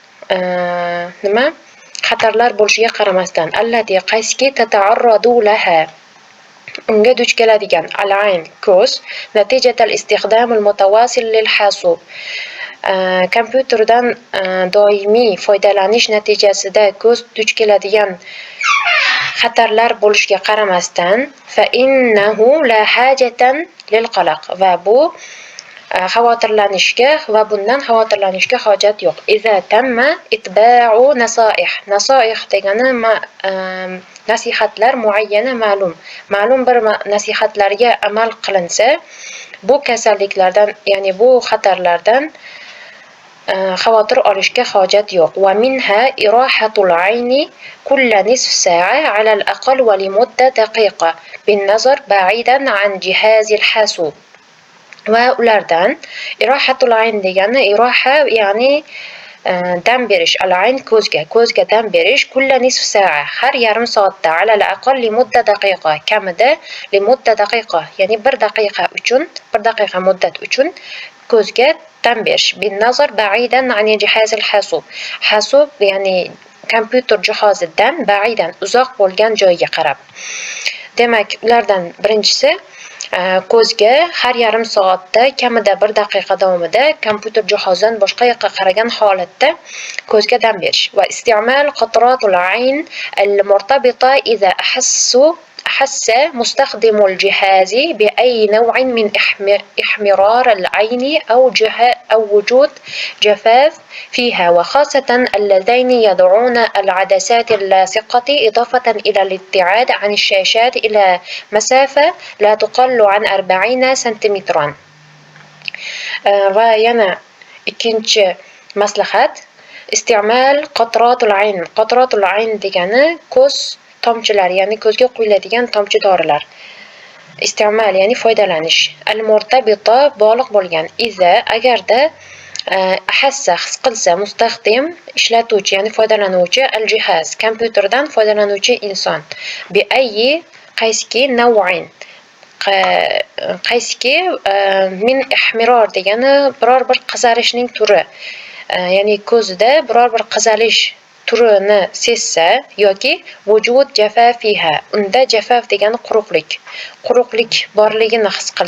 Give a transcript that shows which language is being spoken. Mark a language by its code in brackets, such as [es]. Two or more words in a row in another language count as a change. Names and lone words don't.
[uz] xatarlar bo'lishiga qaramasdan allati qaysiki [ar] تتعرض لها [uz] unga duch keladigan al-ayn ko'z [ar] نتيجة الاستخدام المتواصل للحاسوب [uz] kompyuterdan doimiy foydalanish natijasida ko'z duch keladigan xatarlar bo'lishiga qaramasdan [ar] فإنه لا حاجة للقلق [uz] va bu xavotirlanishga va bundan xavotirlanishga hojat yo'q. [ar] إذا تم اتباع نصائح [uz] degani nasihatlar muayyana ma'lum bir nasihatlarga amal qilinsa bu kasalliklardan ya'ni bu xatarlardan xavotir olishga hojat yo'q. [ar] ومنها إراحة العين كل نصف ساعة على الأقل ولمدة دقيقة بالنظر بعيدا عن جهاز الحاسوب. [uz] Va ulardan [ar] إراحة العين [uz] degani iroha ya'ni dam berish, [ar] العين [uz] ko'zga dam berish [ar] كل نصف ساعة [uz] har yarim soatda [ar] على الأقل لمدة دقيقة [uz] kamida [ar] لمدة دقيقة [uz] ya'ni bir daqiqa muddat uchun ko'zga dam berish [ar] بالنظر بعيدا عن جهاز الحاسوب. [uz] Hasub ya'ni kompyuter jihozidan ba'idan uzoq bo'lgan joyga qarab. Demak, ulardan birinchisi ko'zga har yarim soatda kamida bir daqiqa davomida kompyuter jihozidan boshqa yoqqa qaragan holatda ko'zga dam berish [ar] واستعمال قطرة العين المرتبطة إذا أحس مستخدم الجهاز بأي نوع من احمرار العين أو وجود جفاف فيها وخاصة اللذين يضعون العدسات اللاصقة إضافة إلى الابتعاد عن الشاشات إلى مسافة لا تقل عن 40 سنتيمترا. [uz] وينا ikkinchi maslahat [ar] استعمال قطرة العين [uz] degani ko'z tomchilari ya'ni ko'zga quyiladigan tomchi dorilar. Isti'mal ya'ni foydalanish. [ar] المرتبطة [uz] bog'liq bo'lgan. Iza agarda ahassa his qilsa mustaxdim ishlatuvchi ya'ni foydalanuvchi [ar] الجهاز [uz] kompyuterdan foydalanuvchi inson [ar] بأي [uz] qaysiki naw'in qaysiki [ar] من احمرار [uz] degani biror bir qizarishning turi ya'ni ko'zida biror bir qizarish turini sezsa yoki [ar] وجود جفافها [uz] unda jafaf degani quruqlik borligini his